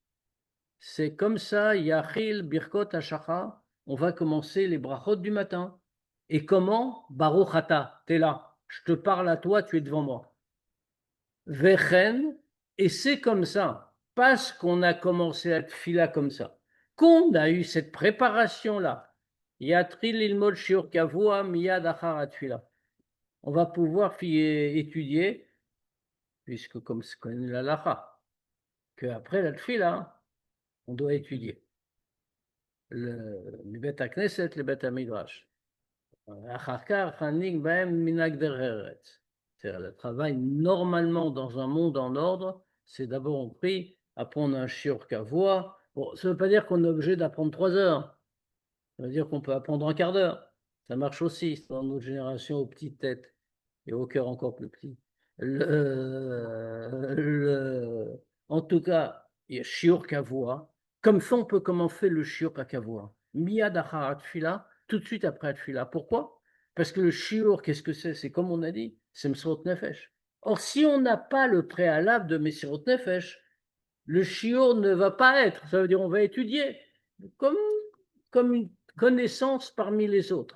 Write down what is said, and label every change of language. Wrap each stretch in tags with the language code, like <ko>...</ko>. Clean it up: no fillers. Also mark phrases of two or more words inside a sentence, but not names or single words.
<fr>C'est comme ça,</fr> <he>יתחיל ברכות השחר,</he> <fr>on va commencer les brachot du matin. Et comment?</fr> <he>ברוך אתה,</he> <fr>tu es là, je te parle à toi, tu es devant moi. Vechen, et c'est comme ça, parce qu'on a commencé à tfila comme ça, qu'on a eu cette préparation-là.</fr> <he>צריך ללמוד שיעור קבוע מיד אחר התפילה.</he> <fr>On va pouvoir étudier, puisque comme c'est connu la lacha, qu'après la tfila, on doit étudier. Le</fr> <he>בית הכנסת,</he> <fr>le</fr> <he>בית המדרש.</he> <fr>C'est-à-dire le travail normalement dans un monde en ordre, c'est d'abord on prie, après on a un</fr> <he>שיעור קבוע.</he> <fr>Bon, ça ne veut pas dire qu'on est obligé d'apprendre 3 heures. Ça veut dire qu'on peut apprendre un quart d'heure. Ça marche aussi dans notre génération aux petites têtes et au cœur encore plus petit. En tout cas, il y a</fr> <he>שיעור קבוע.</he> <fr>Comme ça, on peut commencer le</fr> <he>שיעור קבוע. מיד אחר התפילה,</he> <fr>tout de suite après atfila. Pourquoi? Parce que le shiur, qu'est-ce que c'est? C'est comme on a dit, c'est</fr> <he>מסירות נפש.</he> <fr>Or, si on n'a pas le préalable de</fr> <he>מסירות נפש,</he> <fr>le shiur ne va pas être. Ça veut dire on va étudier comme une connaissance parmi les autres.</fr>